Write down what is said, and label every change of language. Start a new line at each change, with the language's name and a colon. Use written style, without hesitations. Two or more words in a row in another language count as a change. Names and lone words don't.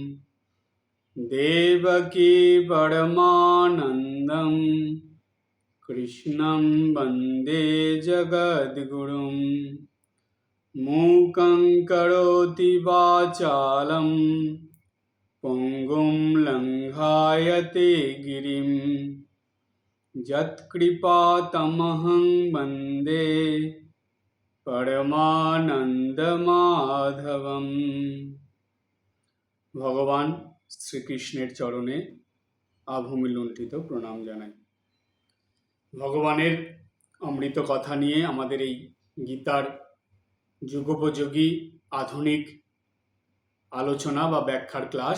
Sanskrit: देवकी परमानन्दं कृष्णं वन्दे जगद्गुरुं मूकं करोति वाचालं पङ्गुं लङ्घायते गिरिं यत्कृपातमहं वन्दे পরমানন্দমাধবম।
Bangla: ভগবান শ্রীকৃষ্ণের চরণে আভূমি লুণ্ঠিত প্রণাম জানাই। ভগবানের অমৃত কথা নিয়ে আমাদের এই গীতার যুগোপযোগী আধুনিক আলোচনা বা ব্যাখ্যার ক্লাস।